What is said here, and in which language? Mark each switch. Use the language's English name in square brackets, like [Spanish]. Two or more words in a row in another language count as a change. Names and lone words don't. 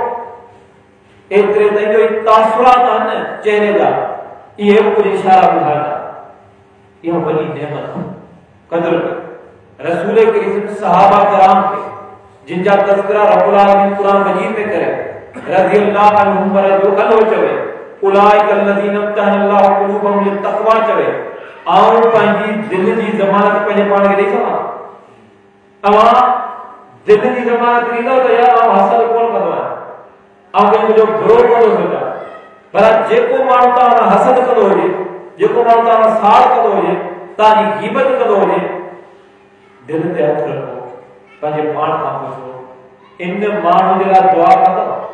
[Sindhi] एतिरे ताईं जो तासुरात आहिनि चेहरे जा, इहे कुछ इशारा ॿुधाइनि था। इहा वॾी नेमत आहे, क़दुरु कयो। रसूल करीम सहाबा किराम खे जिनजा तज़किरा [Arabic] رب العالمين [Sindhi] कुरान मजीद में करे, [Arabic] رضي الله عنهم ورضوا الله [Sindhi] चवे, [Arabic] أولئك الذين امتحن الله قلوبهم للتقوى [Sindhi] चवे, आऊं पंहिंजी दिल जी ज़मानत पंहिंजे पाण खे ॾेई सघां। तव्हां दिल जी ज़मानत ॾींदव त यार आउं हासिल कोन कंदो आहियां, आउं कंहिंजो बुरो कोन सोचां। पर जेको माण्हू तव्हां हसद कंदो हुजे, जेको माण्हू तव्हां साड़ कंदो हुजे, तव्हांजी ग़ीबत कंदो हुजे, दिल ते हथ रखो, पंहिंजे पाण खां पुछो, इन माण्हू जे लाइ दुआ कंदव?